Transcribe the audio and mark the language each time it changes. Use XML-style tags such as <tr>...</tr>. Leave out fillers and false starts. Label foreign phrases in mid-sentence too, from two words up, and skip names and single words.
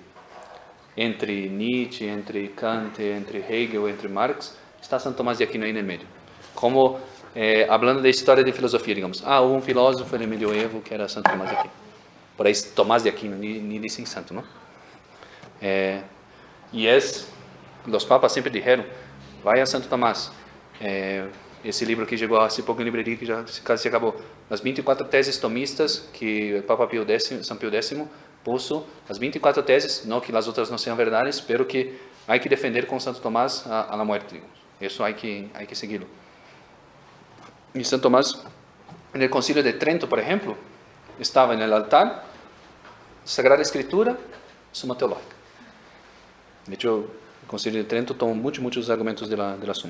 <es>Entre Nietzsche, entre Kant, entre Hegel, entre Marx, está Santo Tomás de Aquino ahí en el medio. Como hablando de historia de filosofía, digamos, hubo un filósofo en el medioevo que era Santo Tomás de Aquino. Por ahí Tomás de Aquino, ni dicen santo, ¿no? Los papas siempre dijeron, vaya a Santo Tomás.</es> <pt>Esse livro que chegou há pouco em livraria, que já casi se acabou. As 24 teses tomistas que o Papa Pio X, São Pio X puso, as 24 teses, não que as outras não sejam verdades, pero que há que defender com Santo Tomás</pt> <es>a la muerte,</es> <pt>digamos. Isso há que seguirlo. E Santo Tomás, no Concilio de Trento, por exemplo, estava no altar, Sagrada Escritura, Suma Teológica.</pt> <es>De hecho,</es> <pt>o Concilio de Trento toma muitos argumentos de la Suma.</pt>